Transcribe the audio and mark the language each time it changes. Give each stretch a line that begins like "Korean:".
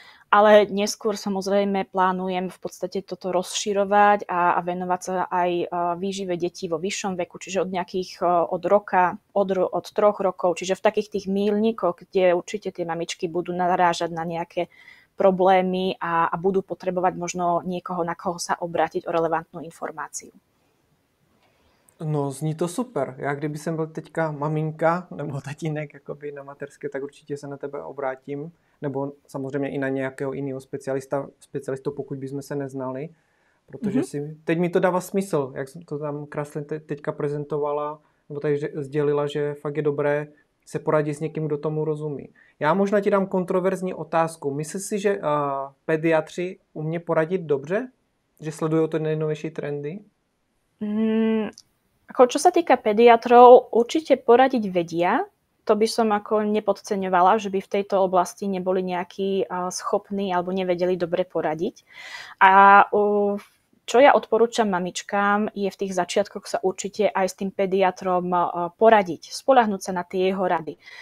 Slovak: Ale neskôr samozrejme plánujem v podstate toto rozširovať a venovať sa aj výžive detí vo vyššom veku, čiže od nejakých od 3 rokov, čiže v takých tých míľnikoch, kde určite tie mamičky budú narážať na nejaké problémy a budú potrebovať možno niekoho, na koho sa obrátiť o relevantnú informáciu.
Czech: No, zní to super. Já kdyby jsem byl teďka maminka nebo tatínek jakoby na mateřské, tak určitě se na tebe obrátím. Nebo samozřejmě i na nějakého jiného specialistu, pokud bychom se neznali. Protože teď mi to dává smysl, jak jsem to tam krásně teďka prezentovala, nebo tady sdělila, že fakt je dobré se poradit s někým, kdo tomu rozumí. Já možná ti dám kontroverzní otázku. Myslíš si, že pediatři umí poradit dobře? Že sledují to nejnovější trendy?
Slovak: Čo sa týka pediatrov, určite poradiť vedia. To by som ako nepodceňovala, že by v tejto oblasti neboli nejakí schopní alebo nevedeli dobre poradiť. A čo ja odporúčam mamičkám, je v tých začiatkoch sa určite aj s tým pediatrom poradiť, spoľahnúť sa na tie jeho rady.